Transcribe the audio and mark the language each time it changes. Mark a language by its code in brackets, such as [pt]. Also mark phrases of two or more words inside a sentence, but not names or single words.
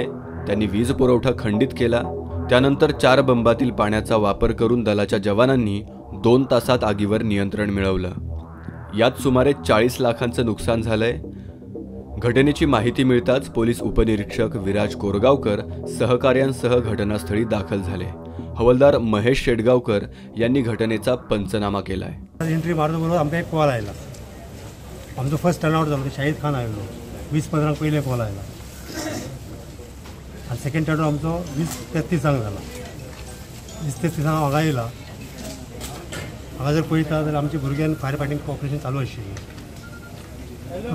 [mr] त्यांनी वीज पुरवठा खंडित केला. त्यानंतर 4 बंबातील पाण्याचा वापर करून दलाच्या जवानांनी 2 तासात आगीवर नियंत्रण मिळवलं. यात सुमारे 40 लाखांचं नुकसान झालंय. घटनेची माहिती मिळताच पोलीस उपनिरीक्षक विराज कोरगावकर सहकार्यांसह घटनास्थळी दाखल झाले. हवालदार महेश शेटगावकर यांनी घटनेचा पंचनामा केलाय. [kok] एंट्री मारतो आमकां एक कॉल आयला. आमचो [en] first turnout [kok] जालो शाहीद खान आयलो 20-15 पयले कॉल आयला आनी [en] second turnout [kok] आमचो 20-33 जाला. 20-33 हांगा येयला. हांगा जर पळयता जाल्यार आमच्या भुरग्यांक [en] fire fighting operation [kok] चालू आशिल्लें.